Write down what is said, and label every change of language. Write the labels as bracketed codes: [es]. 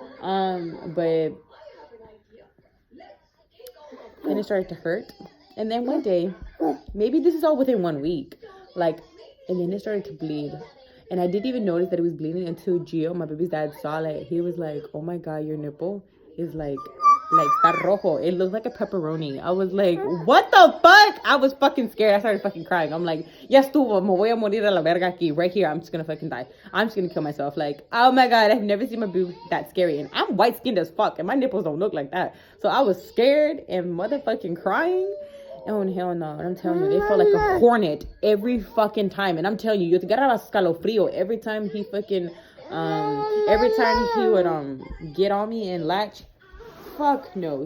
[en] But then it started to hurt, and then one day, maybe this is all within 1 week, like, and then it started to bleed. And I didn't even notice that it was bleeding until Gio, my baby's dad, saw it. He was like, oh my God, your nipple is like [es] está rojo. [en] It looks like a pepperoni. I was like, what the fuck? I was fucking scared. I started fucking crying. [es] I'm like, ya estuvo, me voy a morir a la verga aquí. [en] Right here, I'm just gonna fucking die. I'm just gonna kill myself. Like, oh my God, I've never seen my boob that scary. And I'm white skinned as fuck, and my nipples don't look like that. So I was scared and motherfucking crying. Oh, hell no. And I'm telling you, it felt like a hornet every fucking time. And I'm telling you, [es] te agarraba escalofrío [en] every time he fucking, every time he would, get on me and latch. Fuck no.